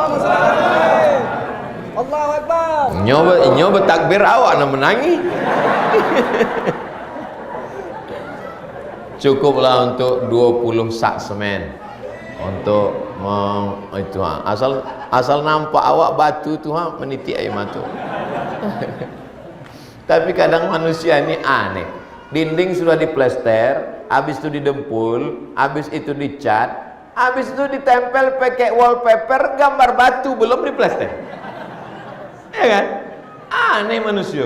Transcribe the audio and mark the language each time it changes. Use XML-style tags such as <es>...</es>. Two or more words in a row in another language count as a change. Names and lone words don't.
<ar>Allahu Akbar.</ar> <id>Nyoba takbir awak nak menangi. Cukuplah untuk 20 sak semen. Untuk itu asal nampak awak batu tu menitik air mata. Tapi kadang manusia ini aneh. Dinding sudah diplester, habis itu didempul, habis itu dicat, habis itu ditempel pakai wallpaper gambar batu belum diplester. Ya kan? Aneh manusia.</id>